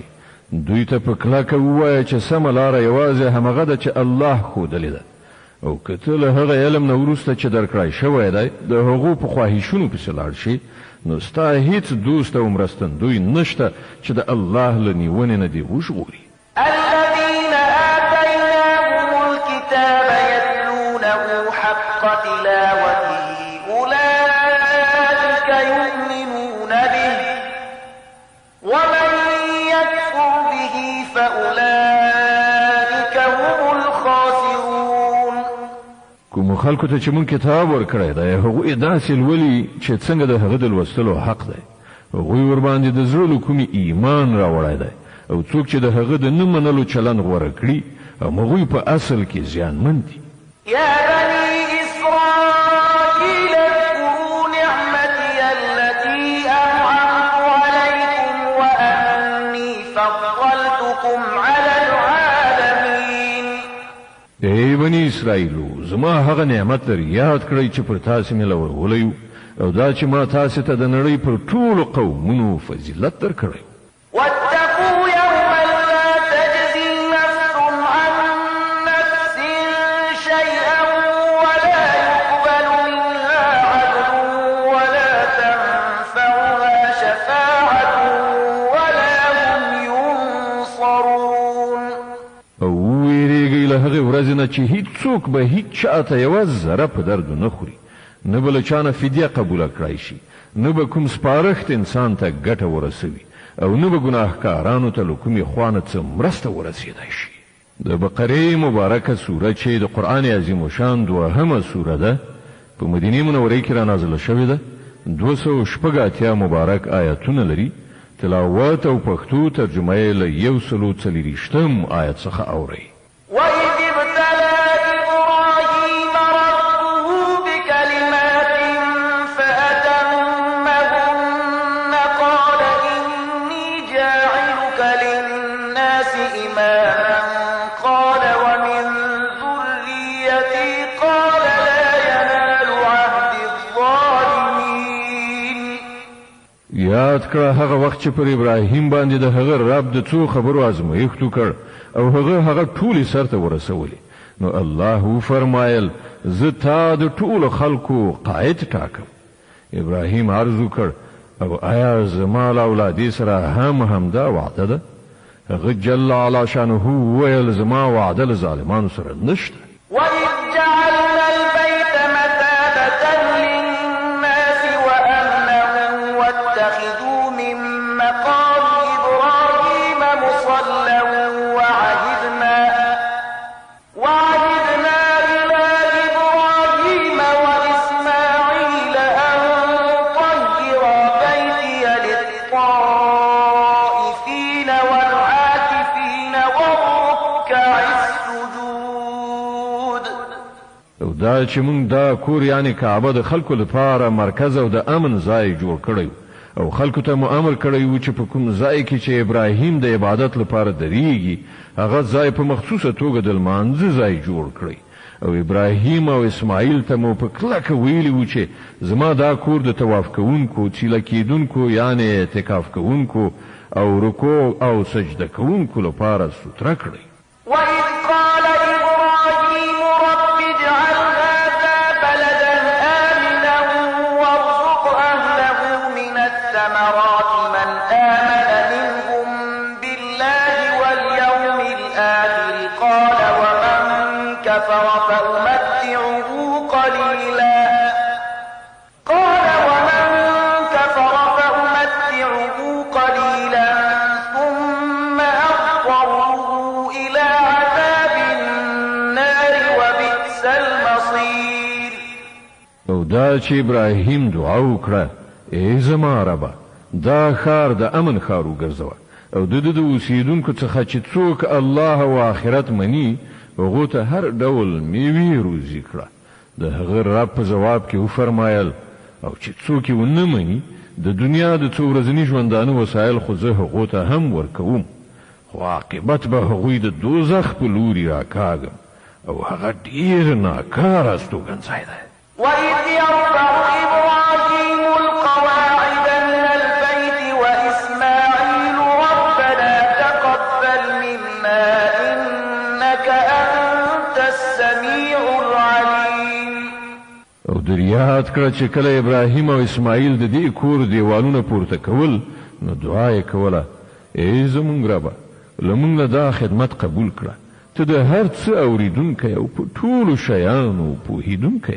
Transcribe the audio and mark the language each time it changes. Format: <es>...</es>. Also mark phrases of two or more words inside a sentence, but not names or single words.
<ps>دوی ته په کلکه ووایه چې سمه لاره یوازې همغه ده چې الله ښودلې ده، او که ته له هغه علم نه وروسته چې درکړی شوی دی د هغو په خواهشونو پسې لاړ شي، نو ستا هیڅ دوست او مرستندوی نشته چې د الله له نیونې نه دې وژغوري.</ps> <ar>الذين آتيناهم الكتاب يتلونه حق تلاوته أولئك يؤمنون به ومن يكفر به فأولئك هم الخاسرون.</ar> <ps>کوم خلکو ته چې مونږ کتاب ورکړی دی هغوی داسې لولي چې څنګه د هغه د لوستلو حق دی، هغوی ورباندې د زړه له کومې ایمان راوړی دی، او څوک چې د هغه د نه منلو چلند غوره کړي هغوی په اصل کې زیانمن دي.</ps> <ar>يا بني إسرائيل اذكروا نعمتي التي أنعمت عليكم وأني فضلتكم على العالمين.</ar> <ps>ای بني اسرائیلو، زما هغه نعمت در یاد کړئ چې پر تاسې مې لورولی او دا چې ما تاسې ته د نړۍ پر ټولو قومونو فضیلت درکړی.</ps> <ar>واتقوا يوما لا تجزي نفس عن نفس شيئا ولا يقبل منها عدل ولا تنفعها شفاعة ولا هم ينصرون.</ar> <ps>او ویریږئ له هغې ورځې نه چې هیڅوک به هیڅ چاته یوه ذره په درد نه خوري، نه به له چا نه فدیه قبوله کړی شي، نه به کوم سپارښت انسان ته ګټه ورسوي، او نه به ګناهکارانو ته له کومې خوا نه څه مرسته ورسېدی شي. د بقرې مبارکه سوره چې د قرآن عظیم الشان 2مه سوره ده په مدینې منورې کې را نازله شوې ده، 286 مبارک آیاتونه لري. تلاوت او پښتو ترجمه یې له 140 آیت څخه اورئ.</ps> <ar>وإذ ابتلى إبراهيم ربه بكلمات فأتمهن قال إني جاعلك للناس إماما قال ومن ذريتي قال لا ينال عهد الظالمين.</ar> <ps>یاد کړه هغه وخت چې پر ابراهیم باندې د هغه رب د څو خبرو ازمایښت وکړ او هغه ټولې سرته ورسولې، نو الله فرمایل زه تا د ټولو خلکو قائد ټاکم. ابراهیم عرض وکړ او آیا زما له اولادې سره همدا وعده ده؟ هغه</ps> <ar>جل علا شانه</ar> <ps>وویل زما وعده له ظالمانو سره نشته.</ps> <ar>وإذ جعلنا البيت مثابة للناس وأمنا واتخذوا من مقام إبراهيم مصلى وعهدنا إلى إبراهيم وإسماعيل أن طهر بيتي للطائفين والعاكفين والركع السجود.</ar> <ps>او دا چې مونږ دا کور یعنی کعبه د خلکو لپاره مرکز او د امن ځای جوړ کړی او خلکو ته مو امر کړی و چې په کوم ځای کې چې ابراهیم د عبادت لپاره درېږي هغه ځای په مخصوصه توګه د لمانځه ځای جوړ کړی، او ابراهیم او اسماعیل ته مو په کلکه ویلي و چې زما دا کور د طواف کوونکو، چیله کیدونکو یعنی اعتکاف کوونکو او رکوع او سجده کوونکو لپاره ستره کړی.</ps> <ar>وإذ قال إبراهيم رب اجعل هذا بلدا آمنا وارزق أهله من الثمرات من آمن منهم بالله واليوم الآخر قال ومن كفر فأمتعه قليلا ثم أضطره إلى عذاب النار وبئس المصير.</ar> <ps>او دا چې ابراهیم دعا وکړه ای زما ربه دا ښار د امن ښار وګرځوه او د اوسیدونکو څخه چې څوک الله او آخرت مني هغو ته هر ډول میوې روزي کړه. د هغه رب په جواب کې وفرمایل او چې څوک یې ونه مني د دنیا د څو ورځني ژوندانه وسایل خو زه هغو ته هم ورکوم، خو عاقبت به هغوی د دوزخ په لوري راکاږم او هغه ډېر ناکاره استوګنځی دی.</ps> <ar>وإذ يرفع إبراهيم إبراهيم القواعد من البيت وإسماعيل ربنا تقبل منا إنك أنت السميع العليم.</ar> <ps>او در یاد کړه چې کله ابراهیم او اسماعیل د دې کور دیوالونه پورته کول نو دعا یې کوله ای زمونږ ربه لمونږ له دا خدمت قبول کړه ته د هر څه اوریدونکی او په ټولو شیانو پوهیدونکی</ps>